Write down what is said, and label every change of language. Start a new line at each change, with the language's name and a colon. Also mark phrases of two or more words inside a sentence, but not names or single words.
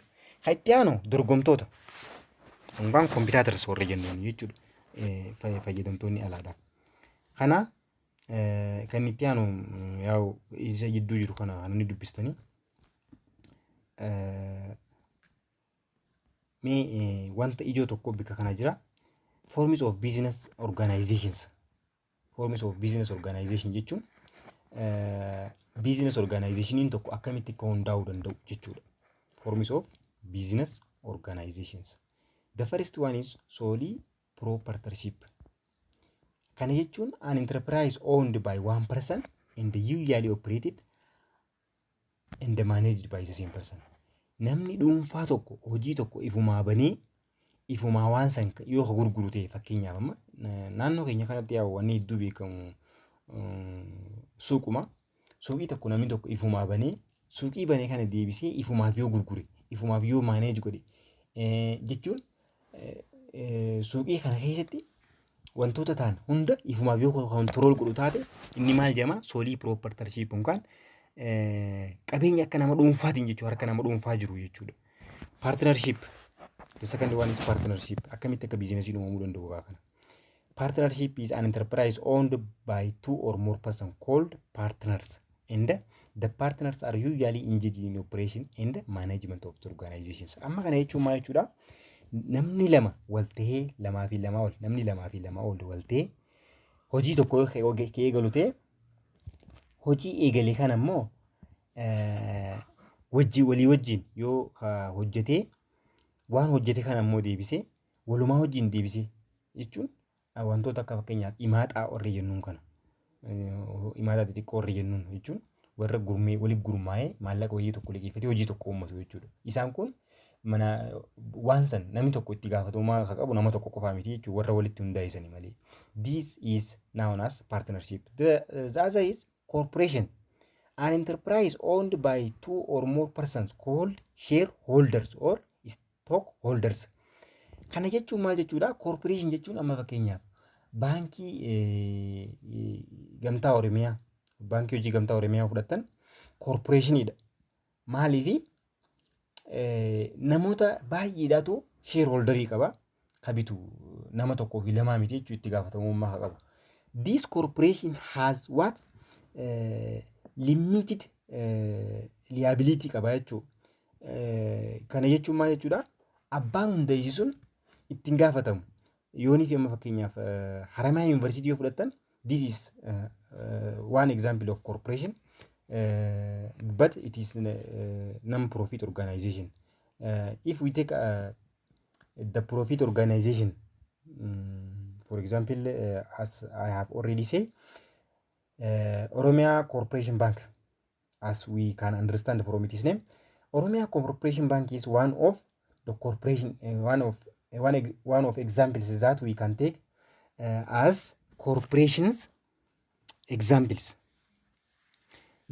Oromo: Kan itti aanu dorgomtoota yookaan kompiitaatars warra jennuun jechuudha. Fayyadamtoonni alaadha. Kana kan itti aanu yaa'u isa jidduu jiru kana kan inni dubbistanii mee wanta ijoo tokko bika kana jira.
English: Forms of business organizations. Forms of business organization
Oromo: jechuun
English: business organizationiin
Oromo: tokko akkamitti akka hundaa'uu danda'u jechuudha.
English: Forms of business organizations. The first one is solely proprietorship.
Oromo: Kana jechuun
English: an enterprise owned by one person and usually operated and managed by the same person.
Oromo: Namni dhuunfaa tokko hojii tokko ifumaa banee ifumaa waan san yoo gurguru ta'e fakkeenyaaf amma naannoo keenya kanatti yaa wanni hedduu beekamu suuquma. Suuqii tokko namni tokko ifumaa banee suuqii banee kana deebisee ifumaaf yoo gurgure ifumaaf yoo manage godhe jechuun suuqii kana keessatti wantoota ta'an hunda ifumaaf yoo control godhu taate inni maal jedhama?
English: Solely proprietorship
Oromo: yookaan qabeenya akka nama dhuunfaatiin jechuudha. Harka nama dhuunfaa jiru jechuudha.
English: Partnership. The second one is partnership.
Oromo: Akkamitti akka biizinasii uumamuu danda'u kana.
English: Partnership is an enterprise owned by two or more persons called partners, and the partners are usually engaged in operation and management of the organizations.
Oromo: Amma kana jechuun maal jechuudha? Namni lama wal ta'ee lamaa fi lamaa ol namni lamaa fi lamaa ol wal ta'ee hojii tokko eegalu ta'e hojii eegale kana immoo walii wajjin yoo hojjetee waan hojjete kana immoo deebisee walumaa wajjin deebisee jechuun wantoota akka fakkeenyaaf imaaxaa warri jennuun kana imaaxaa xixiqqoo warri jennuun jechuun warra gurmee waliin gurmaa'ee maallaqa wayii tokko liqeeffatee hojii tokko uummatu jechuudha. Isaan kun mana waan san namni tokko itti gaafatamummaa akka qabu nama tokko qofaa miti jechuudha warra walitti hundaa'isanii malee.
English: This is known as partnership. The other is corporation. An enterprise owned by two or more persons called shareholders or stockholders.
Oromo: Kana jechuun maal jechuudha? Corporation jechuun amma fakkeenyaaf baankii gamtaa Oromiyaa baankii hojii gamtaa Oromiyaa fudhatan corporationiidha. Maaliif namoota baay'eedhaatu shareholderii qaba. Kabitu nama tokkoo fi lamaa miti jechuun itti gaafatamummaa qaba.
English: This corporation has what? Limited liability
Oromo: qaba jechuudha. Kana jechuun maal jechuudha? Abbaan hundeessisuun ittiin gaafatamu. Yoonii fi amma fakkeenyaaf Haramayaa Yuunivarsiitii yoo fudhatan
English: this is one example of corporation. But it is non-profit organization. If we take the profit organization, for example, as I have already said, Oromia Corporation Bank, as we can understand from its name, Oromia Corporation Bank is one of the corporation, one of examples that we can take as corporations examples.